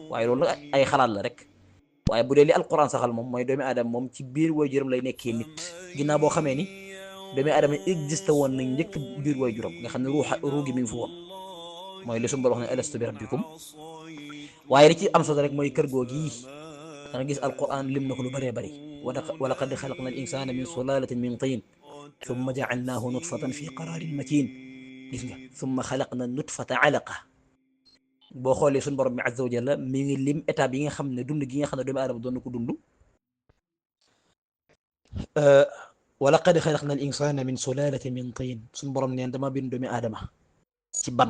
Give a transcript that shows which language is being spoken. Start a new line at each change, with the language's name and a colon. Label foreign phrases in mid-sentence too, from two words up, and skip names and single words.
Wolof: waaye loolu ay xalaat la rek, waaye bu dee li alquran saxal moom mooy doomi aadama moom ci biir waajuram lay nekkee nit, ginnaaw boo xamee ni doomi aadama existé woon na njëkk biir waajuram nga xam ne ruu gi mi ngi fi woon, mooy li suñu Boroom wax ne
Arabic: ألست بربكم.
Wolof: waaye li ci am solo rek mooy kër googu yi da nga gis alquran lim na ko lu bëree bëri.
Arabic: ولقد خلقنا الإنسان من سلالة من طين ثم جعلناه نطفة في قرار مكين.
Wolof: gis nga
Arabic: ثم خلقنا النطفة علقة.
Wolof: boo xoolee suñu borom bi
Arabic: عز وجل
Wolof: mi ngi lim étape yi nga xam ne dund gi nga xam ne doomu aadama doon na ko dund.
Arabic: ولقد خلقنا الإنسان من سلالة من طين,
Wolof: suñu borom neen dama bind doomu aadama ci ban.